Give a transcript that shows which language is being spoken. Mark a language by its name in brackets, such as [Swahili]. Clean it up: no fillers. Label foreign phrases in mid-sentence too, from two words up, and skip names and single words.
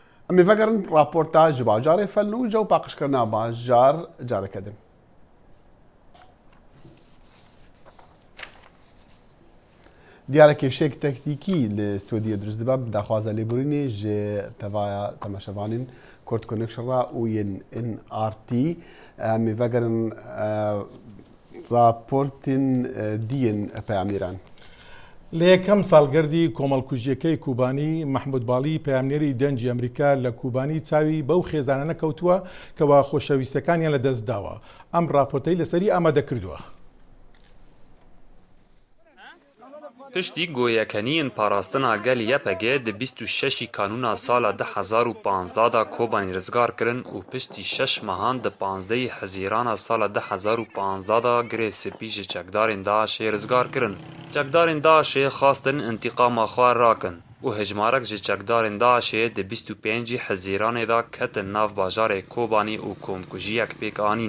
[Kurdish] ئەمی ڤەگەرن راپۆرتا ji bajarê Felûce û paqijkirina bajar careke din. [Central Kurdish] دیارە کێشەیەک تەکتیکی لە ستۆدیە دروست دەبە [Kurdish] daxwaza lêborînê ji tevaya temaşevanên Kurt Connection ra û yên NRT em ê vegerin raportên diyên peyamîran. [Central Kurdish] لە یەکەم ساڵگەردی کۆمەڵکوژیەکەی کوبانی مححمود باڵی پەیامنێری دەنجی ئەمریکا لە کوبانی چاوی بەو خێزانە کەوتووە کەوا خۆشەویستەکانیان لە دەست داوە. ئەم راپۆرتەی لەسەری ئامادە کردووە. [Kurdish] پشتی گۆیەکەنیین پاراستنا گەل یەپەگێ di 26 کانونا سالا 2015 da Kobanî rizgar kirin û piştî 6 mehan di 15 hezîrana sala 2015 da girê spî ji çekdarên Daişê rizgar kirin. Çekdarên Daişê xastin intîqama xwe rakin û hejmarek ji çekdarên Daişê di 25 hezîranê da ketin nav bajarê Kobanî û komkujiyek pêk anîn.